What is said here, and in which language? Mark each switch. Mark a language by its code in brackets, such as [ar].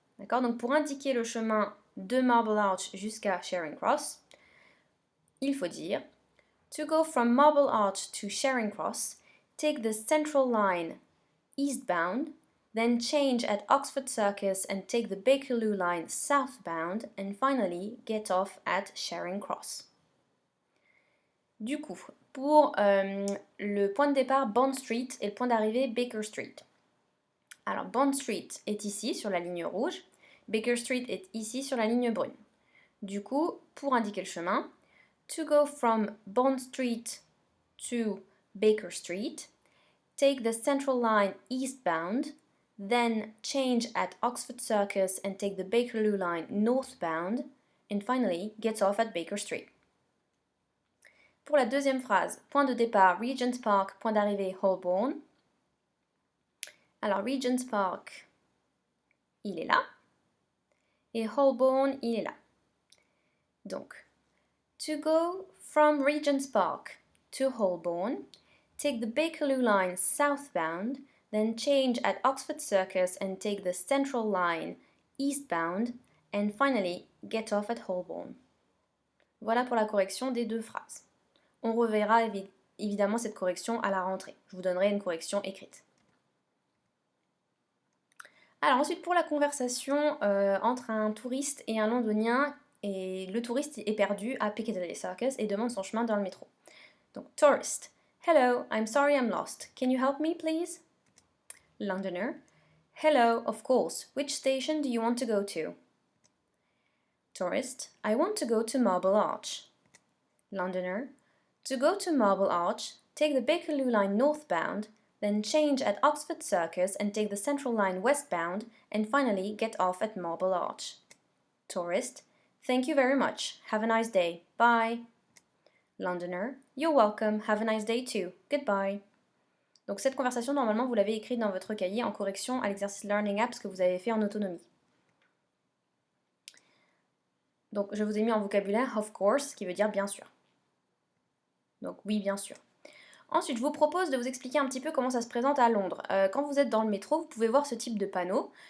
[fr] D'accord? Donc pour indiquer le chemin de Marble Arch jusqu'à Charing Cross, il faut dire [en] To go from Marble Arch to Charing Cross, take the Central Line eastbound, then change at Oxford Circus and take the Bakerloo line southbound, and finally get off at Charing Cross. [fr] Du coup, pour le point de départ Bond Street et le point d'arrivée Baker Street. Alors Bond Street est ici sur la ligne rouge, Baker Street est ici sur la ligne brune. Du coup, pour indiquer le chemin, [en] to go from Bond Street to Baker Street, take the Central Line eastbound, then change at Oxford Circus and take the Bakerloo line northbound, and finally get off at Baker Street. [fr] Pour la deuxième phrase, point de départ Regent's Park, point d'arrivée Holborn. Alors Regent's Park, il est là, et Holborn, il est là. [en] Donc, to go from Regent's Park to Holborn, take the Bakerloo line southbound, then change at Oxford Circus and take the Central line eastbound, and finally get off at Holborn. [fr] Voilà pour la correction des deux phrases. On reverra évidemment cette correction à la rentrée. Je vous donnerai une correction écrite. Alors ensuite pour la conversation entre un touriste et un londonien, et le touriste est perdu à Piccadilly Circus et demande son chemin dans le métro. [en] Donc tourist, hello, I'm sorry I'm lost. Can you help me please? Londoner, hello, of course. Which station do you want to go to? Tourist, I want to go to Marble Arch. Londoner, to go to Marble Arch, take the Bakerloo line northbound, then change at Oxford Circus and take the Central line westbound, and finally get off at Marble Arch. Tourist, thank you very much. Have a nice day. Bye. Londoner, you're welcome. Have a nice day too. Goodbye. [fr] Donc cette conversation, normalement, vous l'avez écrite dans votre cahier en correction à l'exercice Learning Apps que vous avez fait en autonomie. Donc je vous ai mis en vocabulaire of course, qui veut dire bien sûr. Donc oui, bien sûr. Ensuite, je vous propose de vous expliquer un petit peu comment ça se présente à Londres. Quand vous êtes dans le métro, vous pouvez voir ce type de panneau.